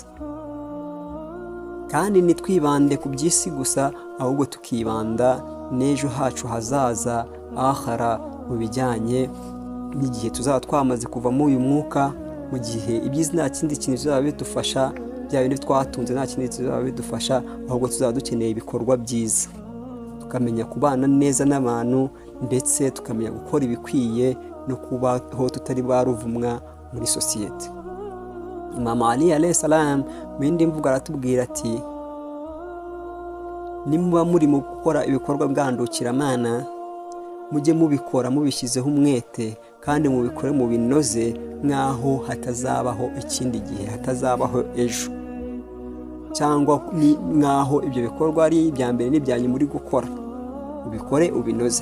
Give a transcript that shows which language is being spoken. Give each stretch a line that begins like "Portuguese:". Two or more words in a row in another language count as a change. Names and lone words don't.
Kinyarwanda: Kandi ntitwibande ku by'isi gusa, ahubwo tukibanda n'ejo hacu hazaza akhara, mu bijyanye n'igihe tuzaba twamaze kuva muri uyu mwuka, mu gihe iby'isi nta kindi kintu bizaba bidufasha, bya bindi twatunze nta kindi bizaba bidufasha, ahubwo tuzaba dukeneye ibikorwa byiza, tukamenya kubana neza n'abantu, ndetse tukamenya gukora ibikwiye no kubaho tutari baruvumwa muri sosiyete. Imam Ali
Arabic: عليه السلام
Kinyarwanda: mu yindi mvugo aratubwira ati nimuba muri mu gukora ibikorwa bwandukiramana, mujye mubikora mubishyizeho umwete, kandi mubikore mu binoze, nk'aho hatazabaho ikindi gihe, hatazabaho ejo, cyangwa nk'aho ibyo bikorwa ari ibya mbere n'ibya nyuma muri gukora, ubikore ubinoze.